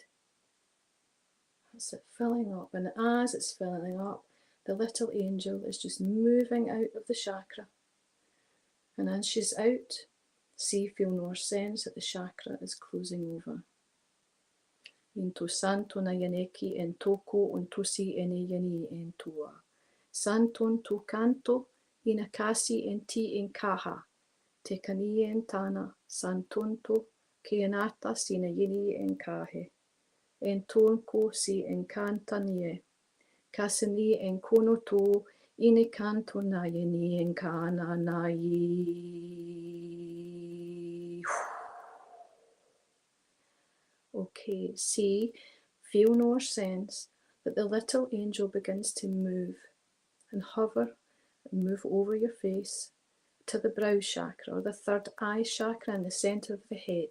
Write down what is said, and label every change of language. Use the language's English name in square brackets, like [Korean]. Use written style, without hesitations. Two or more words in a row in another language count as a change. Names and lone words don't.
[English] That's it, filling up. And as it's filling up, the little angel is just moving out of the chakra. And as she's out, see, feel, nor sense that the chakra is closing over. Into santo na yaneki en toko un tusi ene yani en tua. Santon tu canto inakasi en ti en kaha. Te kani en tana santonto ke anata sina yini en kahe. En tonko si en kantanie. Kasani en kono to ine kanto na yani en kana na yi. Okay, see, feel, nor sense that the little angel begins to move and hover and move over your face to the brow chakra or the third eye chakra in the centre of the head.